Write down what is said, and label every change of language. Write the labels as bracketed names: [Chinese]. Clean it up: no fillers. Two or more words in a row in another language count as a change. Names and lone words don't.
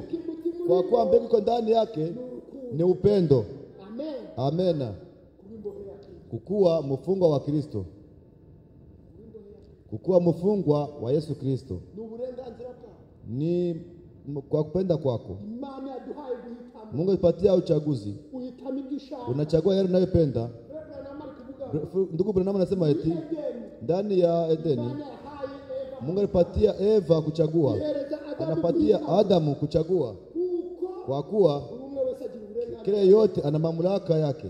[Swahili] Kwa kuwa mbegu iko ndani yake ni upendo. Amen. Kukuwa mfungwa wa Kristo, kukuwa mfungwa wa Yesu Kristo ni kwa kupenda kwako. [Kinyarwanda] Imana yaduhaye guhitamo. [Swahili] Mungu alipatia uchaguzi. [Kinyarwanda] Uhitamo igishaka. [Swahili] Unachagua yale unayopenda. Ndugu Branham anasema eti ndani ya Edeni Mungu alipatia Eva kuchagua. Anapatia Adamu kuchagua. Kwa kuwa kila yote ana mamlaka yake.